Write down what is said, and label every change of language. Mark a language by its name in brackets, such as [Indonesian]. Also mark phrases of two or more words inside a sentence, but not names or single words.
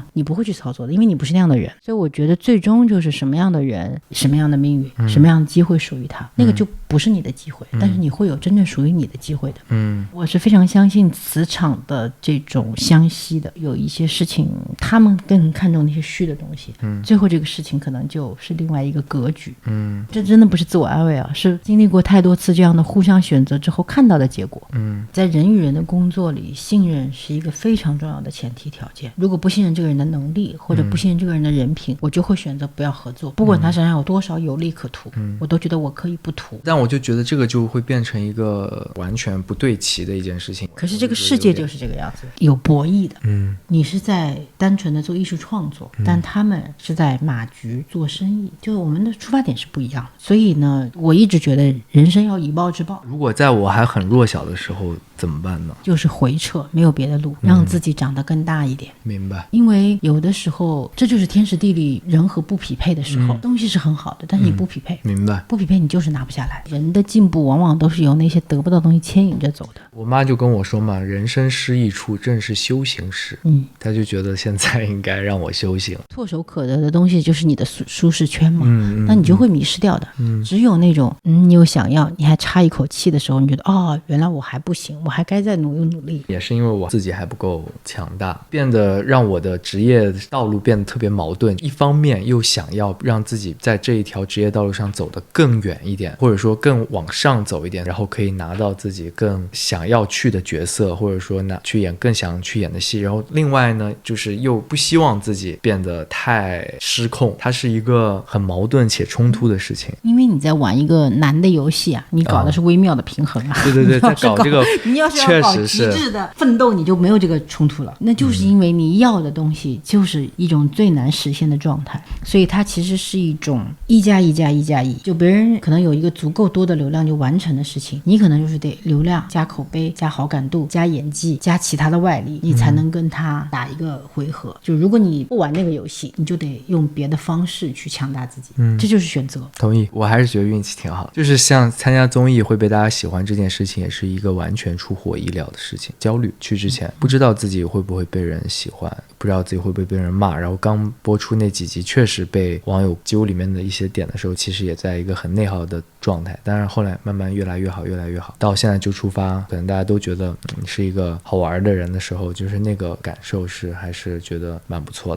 [Chinese] 你不會去操作的，因為你不是那樣的人。所以我覺得最終就是什麼樣的人，什麼樣的命運，什麼樣的機會屬於他，那個就不是你的機會，但是你會有真正屬於你的機會的。我是非常相信磁場的這種相吸的，有一些事情他們更看重那些虛的東西，最後這個事情可能就是另外一個格局。這真的不是自我安慰啊，是經歷過太多次這樣的互相選擇之後看到的結果。在人與人的工作裡，信任是一個非常重要的前提條件。如果不信任這個人的能力，或者不信任這個人的人品，我就會選擇不要合作，不管他身上有多少有利可圖，我都覺得我可以不圖。但我就覺得這個就會變成一個完全不對齊的一件事情。可是這個世界就是這個樣子，有博弈的。你是在單純的做藝術創作，但他們是在馬局做生意，就我們的出發點是不一樣的。所以呢，我一直覺得人生要以暴制暴。如果在我還很弱小的時候怎麼辦呢？就是回撤，沒有別的路，讓自己長得更大一點。明白。因為有的時候這就是天時地利人和不匹配的時候，東西是很好的，但是你不匹配。明白。不匹配你就是拿不下來。人的進步往往都是由那些得不到的東西牽引着走的。我媽就跟我說嘛，人生失意處正是修行時。她就覺得現在應該讓我修行。唾手可得的東西就是你的舒適圈嘛，那你就會迷失掉的。只有那種你有想要，你還差一口氣的時候，你覺得原來我還不行，我還該再努力。也是因為我自己還不夠強大，變得讓我的職業道路變得特別矛盾。一方面又想要讓自己在這一條職業道路上走得更遠一點，或者說更往上走一點，然後可以拿到自己更想要去的角色，或者說更想去演的戲，然後另外呢就是又不希望自己變得太失控，它是一个很矛盾且衝突的事情。因为你在玩一个难的游戏啊，你搞的是微妙的平衡啊。对对对，在搞这个，你要是要搞极致的奋斗，你就没有这个冲突了。那就是因为你要的东西就是一种最难实现的状態，所以它其實是一種1+1+1+1，就別人可能有一個足夠多的流量就完成的事情，你可能就是得流量加口碑加好感度加演技加其他的外力，你才能跟他打一個回合。就如果你不玩那個遊戲，你就得用別的方式去強大自己，這就是選擇。同意，我還是覺得運氣挺好，就是像參加綜藝會被大家喜歡這件事情，也是一個完全出乎我意料的事情。焦慮去之前不知道自己會不會被人喜歡，不知道自己會不會被人罵，然後剛播出那幾集確實被網友揪裡面的一些點的時候，其實也在一個很內耗的狀態，但是後來慢慢越來越好越來越好，到現在就出發，可能大家都覺得你是一個好玩的人的時候，就是那個感受是還是覺得蠻不錯的。